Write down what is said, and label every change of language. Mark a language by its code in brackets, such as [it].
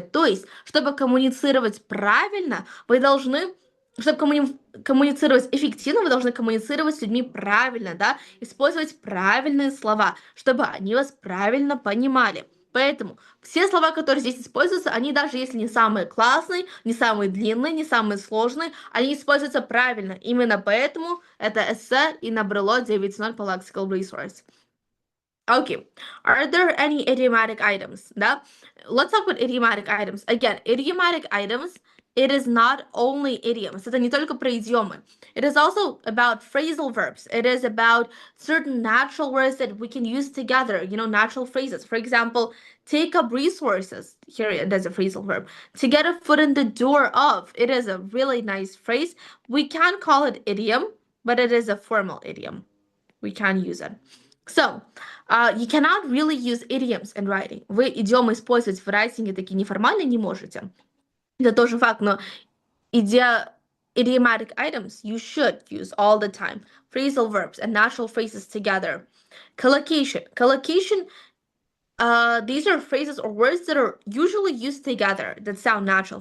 [ru] То есть, чтобы коммуницировать правильно, вы должны, чтобы коммуницировать эффективно, вы должны коммуницировать с людьми правильно, да, использовать правильные слова, чтобы они вас правильно понимали. Поэтому все слова, которые здесь используются, они даже если не самые классные, не самые длинные, не самые сложные, они используются правильно. Именно поэтому это эссе и набрало 9.0 по lexical resource. [en] Okay, are there any idiomatic items? [ru] Да? [en] Let's talk about idiomatic items. Again, idiomatic items, it is not only idioms. [ru] Это не только про идиомы. [en] It is also about phrasal verbs. It is about certain natural words that we can use together, natural phrases. For example, take up resources. Here it is a phrasal verb. To get a foot in the door of. It is a really nice phrase. We can call it idiom, but it is a formal idiom. We can use it. So, you cannot really use idioms in writing. [ru] Вы идиомы использовать в райтинге такие неформально не можете. Это тоже факт, но [en] idiomatic items you should use all the time. Phrasal verbs and natural phrases together. Collocation. Collocation, these are phrases or words that are usually used together that sound natural.